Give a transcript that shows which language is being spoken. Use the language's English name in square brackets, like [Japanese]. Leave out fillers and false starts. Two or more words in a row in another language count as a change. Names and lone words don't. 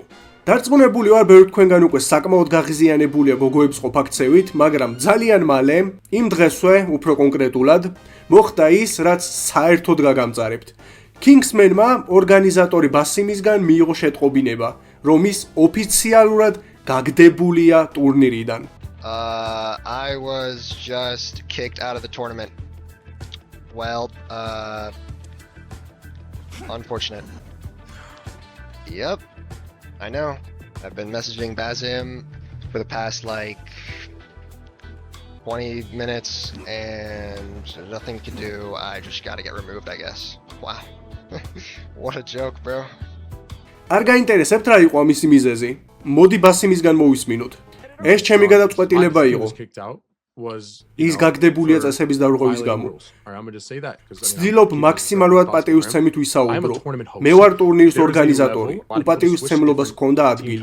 [Georgian] დარწმუნებული ვარ, ბევრი თქვენგან უკვე საკმაოდ გაღიზიანებულია გოგოების ყოფაქცევით, მაგრამ ძალიან მალე, იმ დღესვე, უფრო კონკრეტულად, მოხდა ის, რაც საერთოდ გაგამწარებთ. Kingsman-მა ორგანიზატორი ბასიმისგან მიიღო შეტყობინება, რომ ის ოფიციალურად გაგდებულია ტურნირიდან. [English] I was just kicked out of the tournament. Well, unfortunate. Yep, I know. I've been messaging Basim for the past like 20 minutes and nothing to do. I just gotta get removed, I guess. Wow. What a joke, bro. [Georgian] არ გაინტერესებთ რა იყო მისი მიზეზი? მოდი ბასიმისგან მოვისმინოთ. ეს ჩემი გადაწყვეტილება იყო. ის გაგდებულია წესების დარღვევის გამო. ვცდილობ მაქსიმალურად პატივისცემით ვისაუბრო. მე ვარ ტურნირის ორგანიზატორი. უპატივისცემლობას ჰქონდა ადგილი.